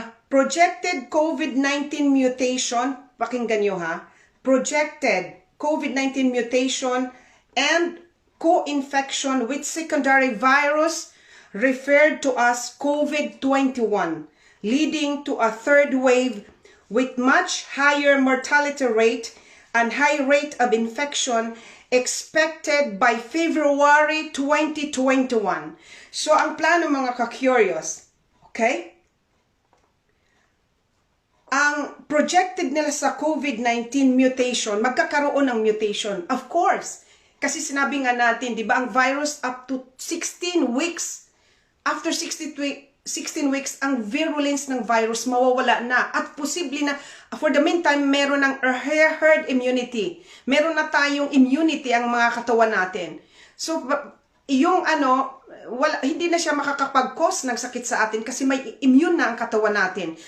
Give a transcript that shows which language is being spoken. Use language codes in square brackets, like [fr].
[en] Projected COVID-19 mutation, [tl] pakinggan nyo ha, [en] projected COVID-19 mutation and co-infection with secondary virus referred to as COVID-21, leading to a third wave with much higher mortality rate and high rate of infection expected by February 2021. [tl] So, ang plano mga ka-curious, okay? Ang projected nila sa COVID-19 mutation, magkakaroon ng mutation. [en] Of course. [tl] Kasi sinabi nga natin, di ba, ang virus up to 16 weeks, after 16 weeks, ang virulence ng virus mawawala na. At posible na, [en] for the meantime, [tl] meron ng herd immunity. Meron na tayong immunity ang mga katawan natin. So, yung hindi na siya makakapag-cause ng sakit sa atin kasi may immune na ang katawan natin.